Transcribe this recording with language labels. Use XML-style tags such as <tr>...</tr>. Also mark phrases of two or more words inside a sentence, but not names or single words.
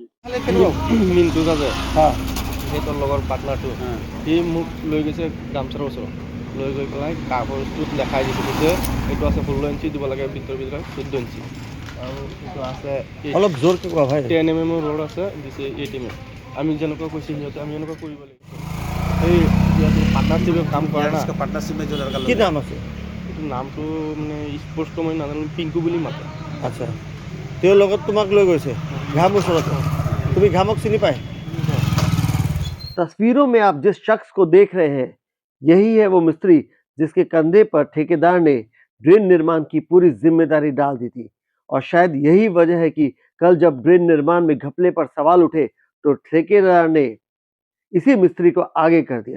<as>মিন্টু কাজে সেইটোৰ লগৰ পাৰ্টনাৰটো সি মোক লৈ গৈছে গামছাৰৰ ওচৰত, লৈ গৈ পেলাই কাগজটোত দেখাই দিছে যে এইটো আছে 16 ইঞ্চি দিব লাগে, ভিতৰত 14 ইঞ্চি আৰু এইটো আছে অলপ জোৰকে কোৱা ভাই। 10 mm ৰড আছে, দিছে 8 mm। আমি যেনেকুৱা কৈছে সিহঁতে আমি এনেকুৱা কৰিব লাগিব। এই পাৰ্টনাৰশ্বিপত কাম কৰে না,</as> <hi>पार्टनरशिप में जो लड़का</hi> <as>কি নাম আছে? এইটো নামটো মানে স্পষ্ট মই নাজানো, পিংকু বুলি মাতে। আচ্ছা, তেওঁৰ লগত তোমাক লৈ গৈছে ঘাম ওচৰত, তুমি ঘামক চিনি পায়?</as> <hi>तस्वीरों में आप जिस शख्स को देख रहे हैं, यही है वो मिस्त्री जिसके कंधे पर ठेकेदार ने ड्रेन निर्माण की पूरी जिम्मेदारी डाल दी थी। और शायद यही वजह है कि कल जब ड्रेन निर्माण में घपले पर सवाल उठे तो ठेकेदार ने इसी मिस्त्री को आगे कर दिया।</hi>